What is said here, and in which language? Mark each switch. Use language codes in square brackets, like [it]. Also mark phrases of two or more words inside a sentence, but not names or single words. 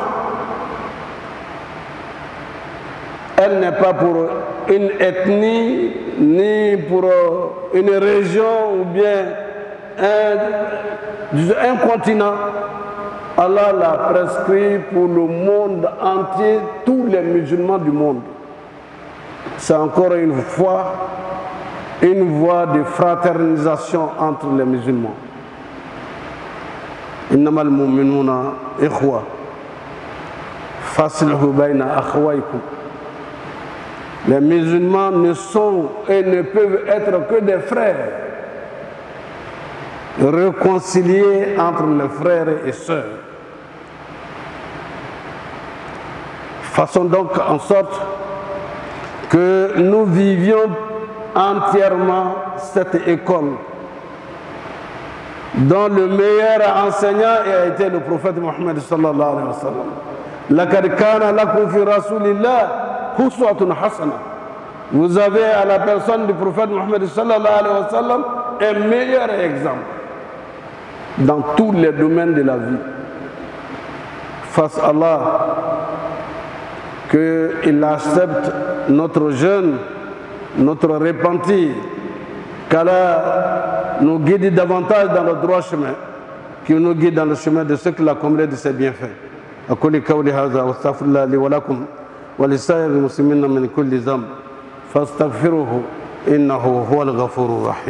[fr] Elle n'est pas pour une ethnie, ni pour une région ou bien un continent. Allah l'a prescrit pour le monde entier, tous les musulmans du monde. C'est encore une fois une voie de fraternisation entre les musulmans. [ar] إنما المؤمنون إخوة فأصلحوا بين أخويكم. [fr] Les musulmans ne sont et ne peuvent être que des frères, réconciliés entre les frères et sœurs. Faisons donc en sorte que nous vivions entièrement cette école dont le meilleur enseignant a été le prophète Mohammed [ar] صلى الله عليه وسلم. لقد كان لكم في رسول الله أسوة حسنة. [fr] Vous avez à la personne du prophète Mohammed [ar] صلى الله عليه وسلم [fr] un meilleur exemple dans tous les domaines de la vie. Face à Allah, qu'il accepte notre jeûne, notre repentir, qu'Allah nous guide davantage dans le droit chemin, qu'il nous guide dans le chemin de ceux qu'il a comblés de ses bienfaits. [ar] أقول قولي هذا واستغفر الله لي ولكم ولسائر المسلمين من كل ذنب فاستغفروه إنه هو الغفور الرحيم.